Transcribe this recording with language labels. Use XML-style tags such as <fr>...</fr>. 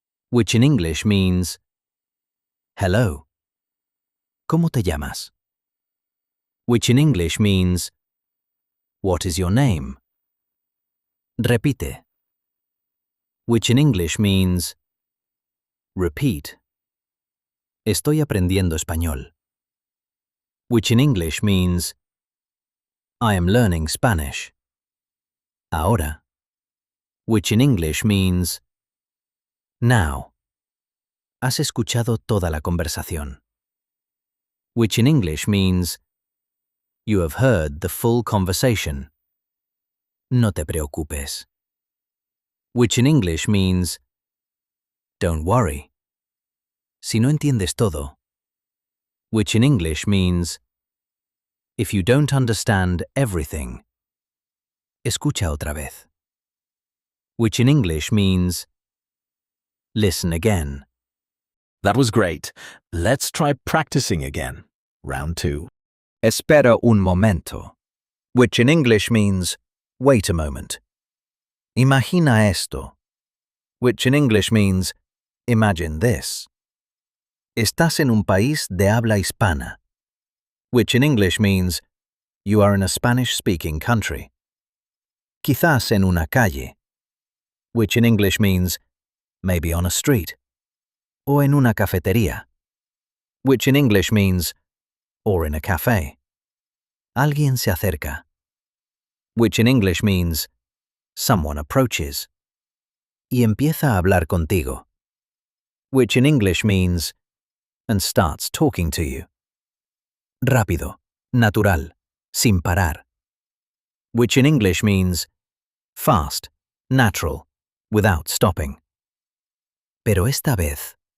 <en>Which in English means, hello.</en> <es>¿Cómo te llamas?</es> <en>Which in English means, what is your name?</en> <es>Repite.</es> <en>Which in English means, repeat.</en> <es>Estoy aprendiendo español.</es> <en>Which in English means, I am learning Spanish.</en> <es>Ahora.</es> <en>Which in English means, now.</en> <es>Has escuchado toda la conversación.</es> <en>Which in English means, you have heard the full conversation.</en> <es>No te preocupes.</es> <en>Which in English means, don't worry.</en> <es>Si no entiendes todo.</es> <en>Which in English means, if you don't understand everything.</en> <es>Escucha otra vez.</es> <en>Which in English means, listen again. That was great. Let's try practicing again. Round 2.</en> <es>Espera un momento.</es> <en>Which in English means, wait a moment.</en> <es>Imagina esto.</es> <en>Which in English means, imagine this.</en> <es>Estás en un país de habla hispana.</es> <en>Which in English means, you are in a Spanish-speaking country.</en> <es>Quizás en una calle.</es> <en>Which in English means, maybe on a street.</en> <es>O en una cafetería.</es> <en>Which in English means, or in a cafe.</en> <es>Alguien se acerca.</es> <en>Which in English means, someone approaches.</en> <es>Y empieza a hablar contigo.</es> <en>Which in English means, and starts talking to you.</en> <es>Rápido, natural, sin parar.</es> <en>Which in English means, fast, natural, without stopping.</en> <es>Pero esta vez.</es>